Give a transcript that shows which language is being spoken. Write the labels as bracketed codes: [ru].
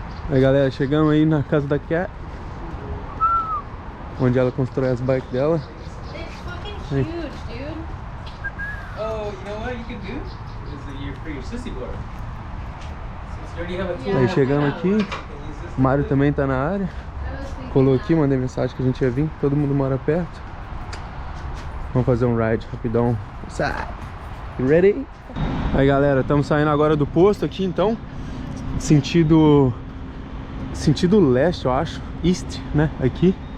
[pt] Aí galera, chegamos aí na casa da Cat, onde ela constrói as bikes dela. [en] Huge, dude. Oh, you know what you can do? Is for your sissy board. Since you already have a tool. [pt] Aí chegamos aqui, o Mário também tá na área. Colou aqui, mandei mensagem que a gente ia vir, todo mundo mora perto. Vamos fazer um ride rapidão. [en] You ready? [pt] Aí galera, estamos saindo agora do posto aqui então, sentido leste, eu acho, east, né, aqui.